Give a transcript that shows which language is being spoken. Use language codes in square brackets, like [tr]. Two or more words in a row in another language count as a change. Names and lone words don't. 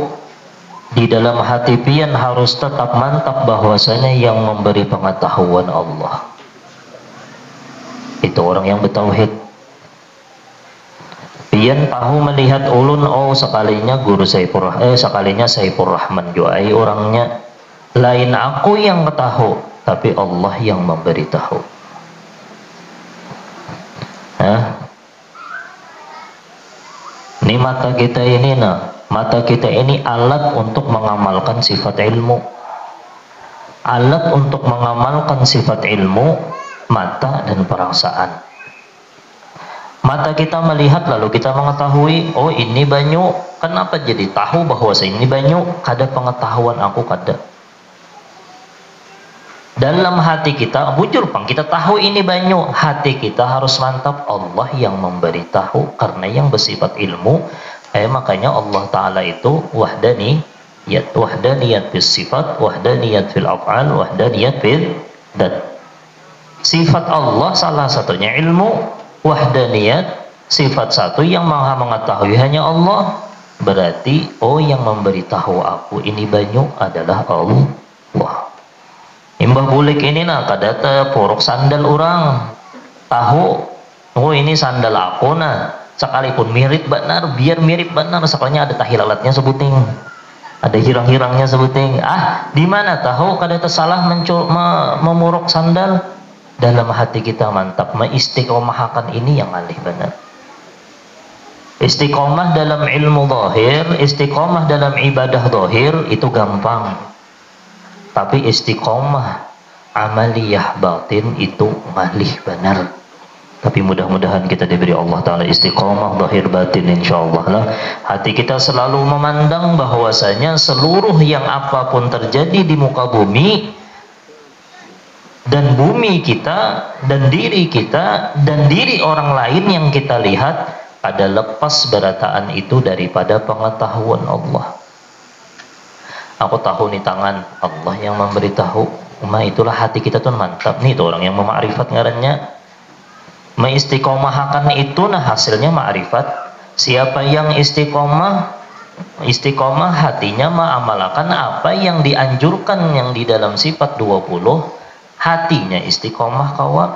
[bjn] Di dalam hati pian harus tetap mantap bahwasanya yang memberi pengetahuan Allah. Itu orang yang bertauhid. Pian tahu melihat ulun, oh sekalinya guru sekalinya Saifur Rahman Juai orangnya. Lain aku yang tahu, tapi Allah yang memberi tahu. Ini mata kita ini mata kita ini alat untuk mengamalkan sifat ilmu. Alat untuk mengamalkan sifat ilmu, mata dan perasaan. Mata kita melihat lalu kita mengetahui, oh ini banyu. Kenapa jadi tahu bahwa ini banyu? Kada pengetahuan aku kada. Dalam hati kita, bujur pang kita tahu ini banyu. Hati kita harus mantap Allah yang memberitahu, karena yang bersifat ilmu. Makanya Allah Ta'ala itu [ar] وحدانية في الصفات، وحدانية في الأفعال، وحدانية في الذات. [bjn] Sifat Allah salah satunya ilmu. Wahdaniyat, sifat satu yang maha mengetahui hanya Allah. Berarti oh yang memberitahu aku ini banyu adalah Allah. Imbah bulik ini kadata porok sandal orang tahu Oh ini sandal aku nah, sekalipun mirip benar, biar mirip benar, soalnya ada tahilalatnya sebuting, ada hirang-hirangnya sebuting. Ah, di mana tahu kada tersalah memuruk sandal? Dalam hati kita mantap, mengistiqomahkan ini yang alih benar. Istiqomah dalam ilmu zahir, istiqomah dalam ibadah zahir itu gampang. Tapi istiqomah amaliyah batin itu ngalih benar. Tapi mudah-mudahan kita diberi Allah Ta'ala istiqomah zahir batin insyaallah lah. Hati kita selalu memandang bahwasanya seluruh yang apapun terjadi di muka bumi, dan bumi kita dan diri kita dan diri orang lain yang kita lihat, pada lepas berataan itu daripada pengetahuan Allah. Aku tahu nih tangan Allah yang memberitahu, itulah hati kita tuh mantap nih, tuh orang yang memakrifat ngarannya. Mengistiqomahkan itu nah hasilnya ma'rifat. Siapa yang istiqomah hatinya mengamalkan apa yang dianjurkan yang di dalam sifat 20, hatinya istiqomah kawan.